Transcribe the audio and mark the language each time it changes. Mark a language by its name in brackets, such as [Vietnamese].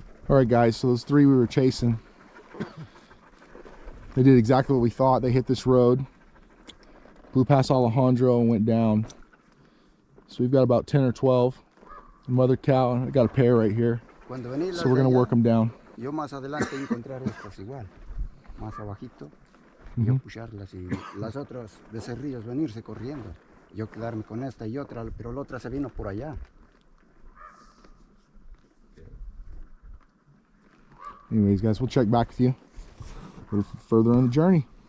[English] Alright guys, so those three we were chasing, they did exactly what we thought. They hit this road, blew past Alejandro and went down. So we've got about 10 or 12. Mother cow, I got a pair right here. [Spanish] Cuando venís [English] So we're gonna work them down. [Spanish] Yo más adelante encontrar estas igual, más abajito, yo pusharlas y las otras becerrillos venirse corriendo. Yo quedarme con esta y otra, pero la otra se vino por allá. [English] Anyways, guys, we'll check back with you a little further on the journey.